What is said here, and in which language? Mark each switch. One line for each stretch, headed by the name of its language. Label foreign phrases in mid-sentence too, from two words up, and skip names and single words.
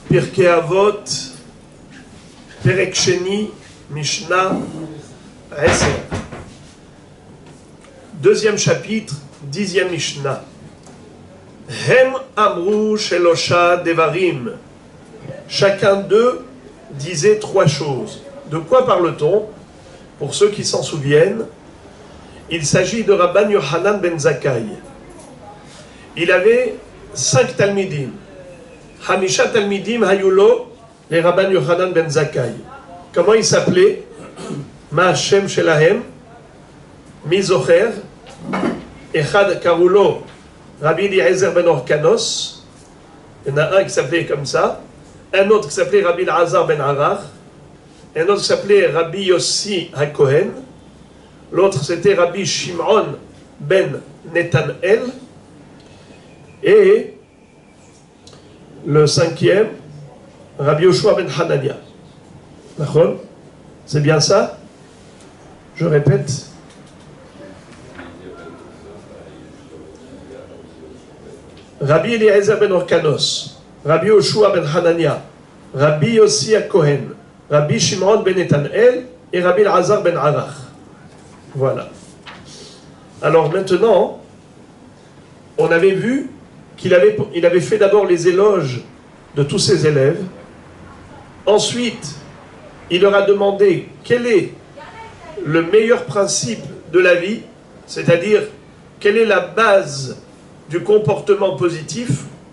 Hebrew: פרקי אבות פרק שני משנה 10.
French: Deuxième chapitre, 10e Mishnah.
Hebrew: הם אמרו שלשה דברים.
French: Chacun d'eux disait trois choses. De quoi parle-t-on? Pour ceux qui s'en souviennent, il s'agit de Rabban Yochanan ben Zakkai. Il avait 5 talmidim.
Hebrew: חמשה תלמידים היו לו לרבן יוחנן בן זכאי.
French: Comment il s'appelait?
Hebrew: מה השם שלהם מי זוכר אחד קראו לו רבי אליעזר בן הורקנוס.
French: Il y en a un qui s'appelait comme ça, un autre qui s'appelait Rabbi Elazar ben Arach, un autre qui s'appelait Rabbi Yossi HaKohen, l'autre c'était Rabbi Shimon ben Netanel, et le cinquième, Rabbi Yoshua ben Hanania. D'accord? C'est bien ça? Je répète. Rabbi Eliezer ben Orkanos, Rabbi Yoshua ben Hanania, Rabbi Yossi HaKohen, Rabbi Shimon ben Netanel et Rabbi Elazar ben Arach. Voilà. Alors maintenant, on avait vu qu'il avait fait d'abord les éloges de tous ses élèves. Ensuite, il leur a demandé quel est le meilleur principe de la vie, c'est-à-dire quelle est la base du comportement positif.